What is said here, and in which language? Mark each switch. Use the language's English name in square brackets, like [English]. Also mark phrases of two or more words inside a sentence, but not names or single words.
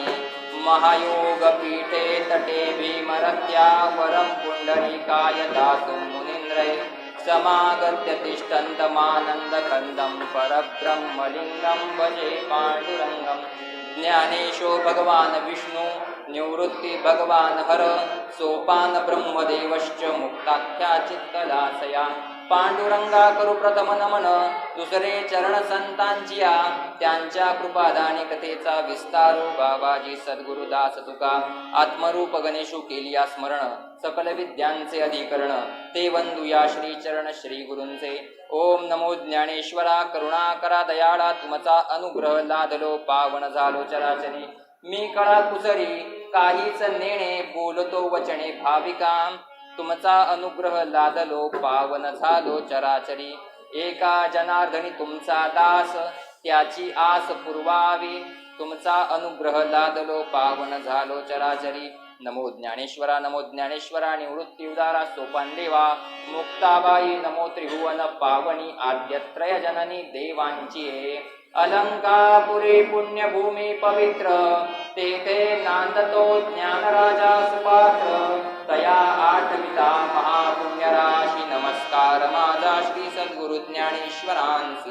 [Sanskrit] महायोगपीठे तटे भीमरत्या वरं पुण्डरीकाय दातुं मुनीन्द्रैः समागत्य तिष्ठन्तमानन्दकन्दं परब्रह्मलिङ्गं भजे पाण्डुरङ्गं। ज्ञानेशो भगवान् विष्णु निवृत्ति भगवान् हर सोपान ब्रह्मदेवश्च मुक्ताख्या चित्तलासया। [Marathi] पांडुरंगा करू प्रथम नमन दुसरे चरण संतांचिया त्यांच्या कृपादानी कथेचा विस्तारो बाबाजी सद्गुरुदास तुका आत्मरूप गणेशू केलिया स्मरण सकल विद्यांचे अधिकरण ते वंदुया श्री चरण श्री गुरूंचे। ओम नमो ज्ञानेश्वरा करुणा करा दयाळा तुमचा अनुग्रह लादलो पावन झालो चराचरी। मी कळा कुसरी काहीच नेणे बोलतो वचने भाविका तुमचा अनुग्रह लादलो पावन झालो चराचरी। एका जनार्दनी तुमचा दास त्याची आस पुरवावी तुमचा अनुग्रह लादलो पावन झालो चराचरी। नमो ज्ञानेश्वरा निवृत्ती उदारा सोपान देवा मुक्ताबाई नमो त्रिभुवन पावनी आद्यत्रय जननी देवांची अलंकापुरी पुण्यभूमी पवित्र तेथे नांदतो ज्ञानराजा सुपात्र तया आठविता महापुण्यराशी नमस्कार माझा श्री सद्गुरु ज्ञानेश्वरांसी।